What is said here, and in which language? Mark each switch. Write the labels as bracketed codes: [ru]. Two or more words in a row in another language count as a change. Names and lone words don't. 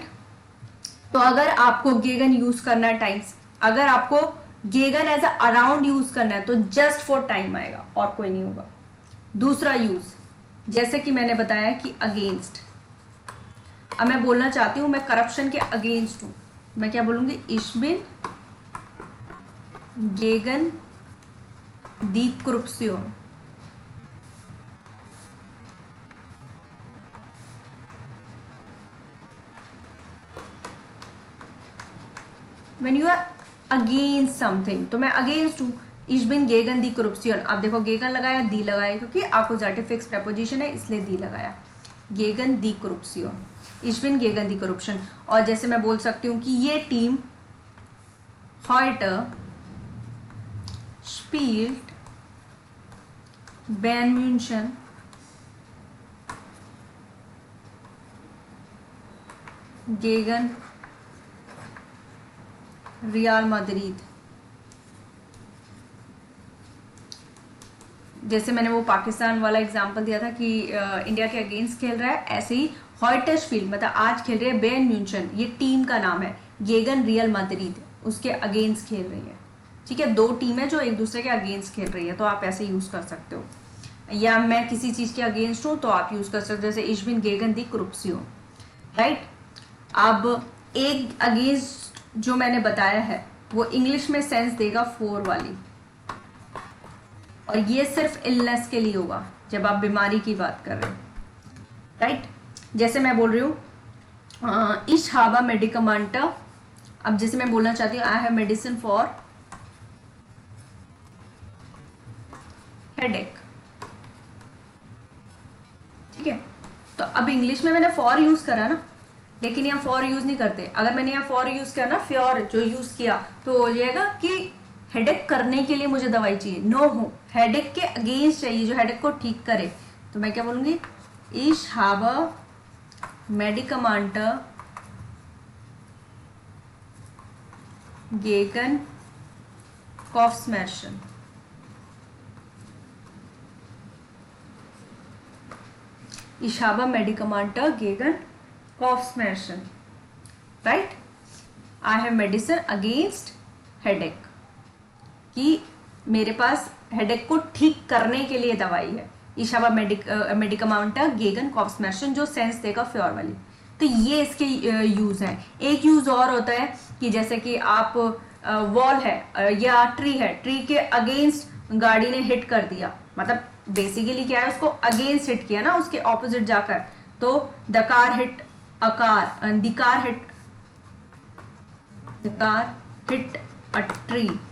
[hi] तो अगर आपको गेगन यूज करना है टाइम्स, अगर आपको गेगन [en] as a around [hi] यूज करना है तो [en] just for time [hi] आएगा और कोई नहीं होगा। दूसरा यूज, जैसे कि मैंने बताया कि अगेंस्ट। अब मैं बोलना चाहती हूं मैं करप्शन के अगेंस्ट हूं, मैं क्या बोलूंगी, [de] ich bin gegen die Korruption। [en] When you are against something, [hi] तो मैं अगेंस्ट हूं, [de] ich bin gegen die Korruption। [hi] आप देखो गेगन लगाया, दी लगाया, क्योंकि एक्कुजेटिव [en] fix preposition [hi] है इसलिए दी लगाया, [de] gegen die Korruption, ich bin gegen die Korruption। [hi] और जैसे मैं बोल सकती हूँ कि ये टीम [de] heute spielt Bayern München gegen रियल मैड्रिड। [hi] जैसे मैंने वो पाकिस्तान वाला एग्जांपल दिया था कि इंडिया के अगेंस्ट खेल रहा है, ऐसे ही हॉयटर्सफील्ड मतलब आज खेल रहे हैं बायर्न म्यूनchen, ये टीम का नाम है, गेगन रियल मैड्रिड। उसके अगेंस्ट खेल रही है, ठीक है, दो टीमें जो एक दूसरे के अगेंस्ट खेल रही है, तो आप ऐसे यूज कर सकते हो। या मैं किसी चीज के अगेंस्ट हूं तो आप यूज कर सकते हो, जैसे [de] ich bin gegen die Korruption, [hi] राइट। अब एक अगेंस्ट जो मैंने बताया है वो इंग्लिश में सेंस देगा फोर वाली, और ये सिर्फ इलनेस के लिए होगा जब आप बीमारी की बात कर रहे हो, राइट। जैसे मैं बोल रही हूँ [de] ich habe Medikamente, [hi] अब जैसे मैं बोलना चाहती हूँ [en] I have medicine for headache, [hi] ठीक है। तो अब इंग्लिश में मैंने फॉर यूज करा ना, लेकिन यहाँ फॉर यूज नहीं करते। अगर मैंने यहाँ फॉर यूज किया ना, फ्योर जो यूज किया, तो हो जाएगा कि हेडेक करने के लिए मुझे दवाई चाहिए, नो हो, हेडेक के अगेंस्ट चाहिए जो हेडेक को ठीक करे। तो मैं क्या बोलूंगी, [de] ich habe Medikamente gegen Kopfschmerzen। Ich habe Medikamente gegen Kopfschmerzen, [en] right? I have medicine against headache, [hi] कि मेरे पास हेडेक को ठीक करने के लिए दवाई है। [de] Ich habe Medikamente gegen Kopfschmerzen, [hi] जो सेंस देगा फ्योर वाली। तो ये इसके यूज हैं। एक यूज और होता है कि जैसे कि आप वॉल है या ट्री है, ट्री के अगेंस्ट गाड़ी ने हिट कर दिया, मतलब बेसिकली क्या है, उसको अगेंस्ट हिट किया ना, उसके ऑपोजिट जाकर, तो [en] the car hit a car, the car hit a tree.